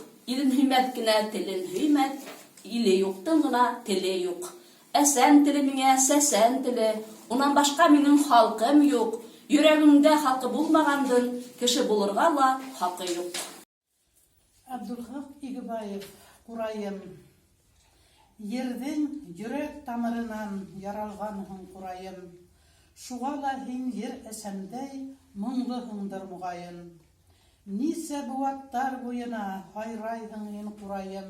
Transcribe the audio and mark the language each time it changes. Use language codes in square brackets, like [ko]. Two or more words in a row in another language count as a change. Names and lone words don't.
[ba] Илен һөймәт кенә телен һөймәт, иле юктың гына теле юк. Әсән теле миңа сәсән теле, унан башка минең халкым юк. Йөрәгеңдә халкы булмагандын, кеше булырга ла хакы юк. Абдулхак Игебаев, курайым. Ердең йөрәк тамырынан яралганһың курайым. Шуга ла һин ер әсәндәй моңлыһыңдыр мугаен. Нисә буаттар буена хайрайһың һин курайым.